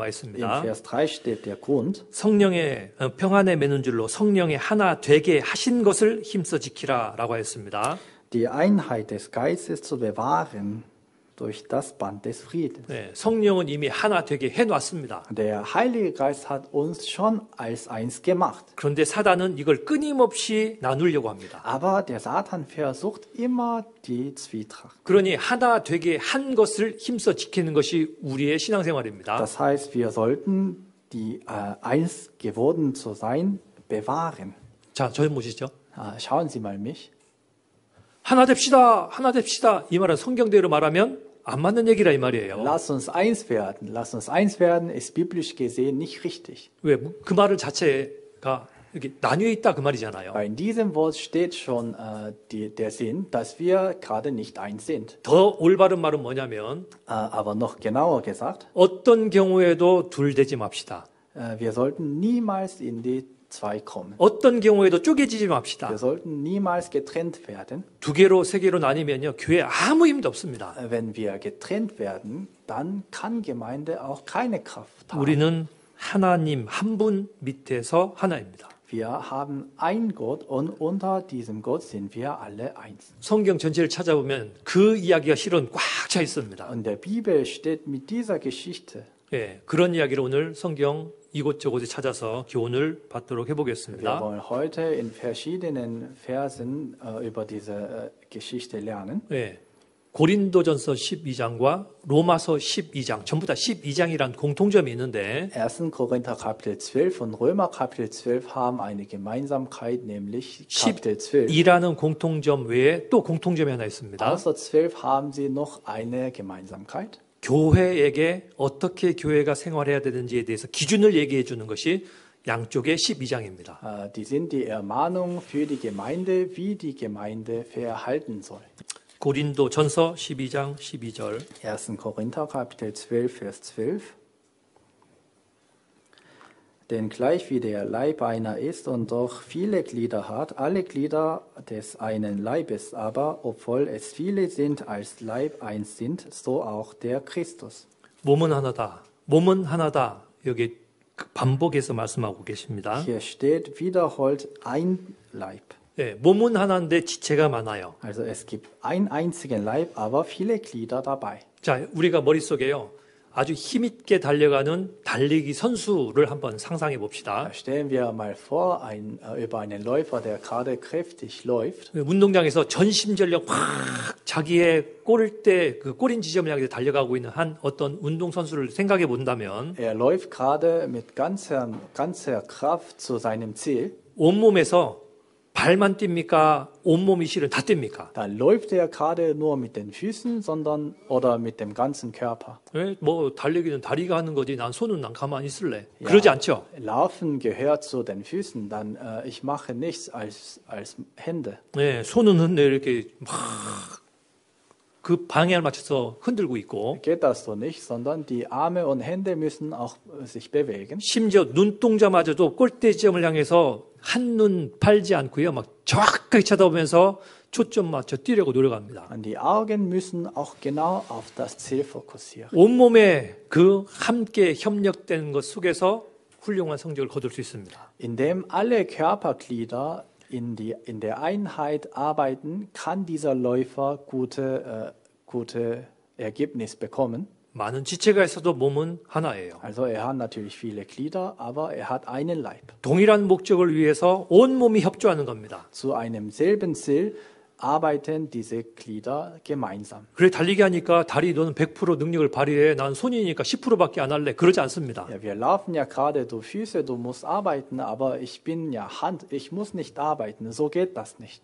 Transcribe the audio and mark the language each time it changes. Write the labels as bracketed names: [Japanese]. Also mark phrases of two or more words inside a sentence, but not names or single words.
[German] in [Korean] 있습니다. [German] Vers 3 steht der Grund. [Korean] 성령의 평안에 매는 줄로 성령의 하나 되게 하신 것을 힘써 지키라라고 했습니다. [German] Die Einheit des Geistes zu bewahren durch das Band des Friedens. [Korean] 네, 성령은 이미 하나 되게 해놨습니다. [German] Der Heilige Geist hat uns schon als eins gemacht. [Korean] 그런데 사단은 이걸 끊임없이 나누려고 합니다. [German] Aber der Satan versucht immer die Zwietracht. [Korean] 그러니 하나 되게 한 것을 힘써 지키는 것이 우리의 신앙생활입니다. [German] Das heißt, wir sollten die eins geworden zu sein bewahren. [Korean] 자, 저희 보시죠. [German] Schauen Sie mal mich. [Korean] 하나 됩시다, 하나 됩시다. 이 말은 성경대로 말하면 안 맞는 얘기라 이 말이에요. [German] Lass uns eins werden. Lass uns eins werden ist biblisch gesehen nicht richtig. [Korean] 왜? 그 말을 자체가 이렇게 나뉘어 있다 그 말이잖아요. [German] Weil in diesem Wort steht schon der Sinn, dass wir gerade nicht eins sind. [Korean] 더 올바른 말은 뭐냐면 [German] Aber noch genauer gesagt, [Korean] 어떤 경우에도 둘 되지 맙시다. [German] wir sollten niemals in die zwei kommen. [Korean] 어떤 경우에도 쪼개지지 맙시다. [German] Wir sollten niemals getrennt werden. [Korean] 두 개로 세 개로 나뉘면요 교회 아무 힘도 없습니다. [German] Wenn wir getrennt werden, dann kann Gemeinde auch keine Kraft haben. [Korean] 우리는 하나님 한 분 밑에서 하나입니다. [German] Wir haben einen Gott und unter diesem Gott sind wir alle eins. [Korean] 성경 전체를 찾아보면 그 이야기가 실은 꽉 차 있습니다. [German] Und der Bibel steht mit dieser Geschichte. [Korean] 예, 그런 이야기를 오늘 성경 이곳저곳에 찾아서 교훈을 받도록 [German] Wir [Korean] 해보겠습니다. [German] wollen heute in verschiedenen Versen über diese Geschichte lernen. [Korean] 예, 고린도전서 12장과 로마서 12장, 전부 다 12장이란 공통점이 있는데 [German] 1. Korinther Kapitel 12 und Römer Kapitel 12 haben eine Gemeinsamkeit, nämlich Kapitel 12. [Korean] 12라는 공통점 외에 또 공통점이 하나 있습니다. [German] Außer 12 haben sie noch eine Gemeinsamkeit. [Korean] 교회에게 어떻게 교회가 생활해야 되는지에 대해서 기준을 얘기해 주는 것이 양쪽의 12장입니다. [German] Die sind die Ermahnung für die Gemeinde, wie die Gemeinde verhalten soll. [Korean] 고린도 전서 12장 12절. [German] 1. Korinther Kapitel 12, Vers 12. Denn gleich wie der Leib einer ist und doch viele Glieder hat, alle Glieder des einen Leibes aber, obwohl es viele sind, als Leib eins sind, so auch der Christus. [Korean] 몸은 하나다. 몸은 하나다. 여기 반복해서 말씀하고 계십니다. [German] Hier steht wiederholt ein Leib. [Korean] 네, 몸은 하나인데 지체가 많아요. [German] Also es gibt einen einzigen Leib, aber viele Glieder dabei. [Korean] 자, 우리가 머릿속에요. 아주 힘있게 달려가는 달리기 선수를 한번 상상해 봅시다. [German] Stellen wir mal vor, über einen Läufer, der gerade kräftig läuft. [Korean] 운동장에서 전심전력 확 자기의 골대 그 골인 지점을 향해 달려가고 있는 한 어떤 운동 선수를 생각해 본다면 [German] Er läuft gerade mit ganzer Kraft zu seinem Ziel. [Korean] 온몸에서 발만 뜁니까? 온몸이 실은 다 뜁니까? [German] Da läuft er gerade nur mit den Füßen, oder mit dem ganzen Körper. [Korean] 뭐 달리기는 다리가 하는 거지. 난 손은 난 가만히 있을래. 그러지 않죠? [German] Laufen gehört zu den Füßen, dann ich mache nichts als Hände. [Korean] 네, 손은 이렇게 막 그 방향을 맞춰서 흔들고 있고 [German] Geht das so nicht, sondern die Arme und Hände müssen auch sich bewegen. [Korean] 심지어 눈동자마저도 골대 지점을 향해서 한눈 팔지 않고요. 막 정확하게 쳐다보면서 초점 맞춰 뛰려고 노력합니다. [German] Und die Augen müssen auch genau auf das Ziel fokussieren. [Korean] 온몸에 그 함께 협력되는 것 속에서 훌륭한 성적을 거둘 수 있습니다. [German] Indem alle Körperglieder in der Einheit arbeiten, kann dieser Läufer gute Ergebnisse bekommen. [Korean] 많은 지체가 있어도 몸은 하나예요. [German] Also er hat natürlich viele Glieder, aber er hat einen Leib. [Korean] 동일한 목적을 위해서 온 몸이 협조하는 겁니다. [German] Zu einem selben Ziel arbeiten diese Glieder gemeinsam. [Korean] 그래 달리기 하니까 다리 너는 100% 능력을 발휘해. 난 손이니까 10%밖에 안 할래. 그러지 않습니다. [German] Ja, wir laufen ja gerade, du Füße, du musst arbeiten, aber ich bin ja Hand, ich muss nicht arbeiten. So geht das nicht.